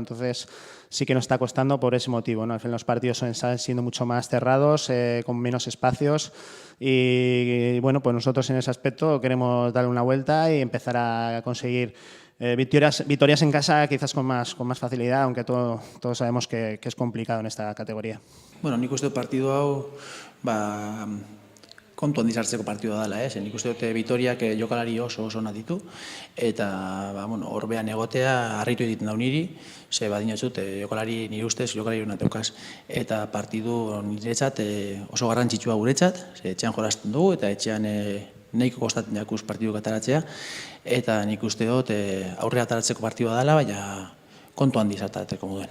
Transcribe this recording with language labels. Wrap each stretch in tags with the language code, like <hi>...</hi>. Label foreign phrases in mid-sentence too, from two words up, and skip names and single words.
<es>Entonces sí que nos está costando por ese motivo, ¿no? Al final los partidos están siendo mucho más cerrados, con menos espacios y bueno, pues nosotros en ese aspecto queremos darle una vuelta y empezar a conseguir victorias en casa quizás con más facilidad, aunque todos sabemos que es complicado en esta categoría.</es> <eu>Bueno, nik uste dut partidu hau kontu handiz hartzeko partidua dela, nik uste dut Vitoriak jokalari oso onak ditu eta horbean egotea harritu egiten dau niri, ze badinotzut jokalari nire ustez jokalari onak daukaz eta partidu niretzat oso garrantzitsua guretzat, ze etxean jolasten dugu eta etxean nahiko kostatzen jakuz partiduk ataratzea eta nik uste dut aurre ataratzeko partidua dela, baina kontu handiz ataratzeko moduen.</eu>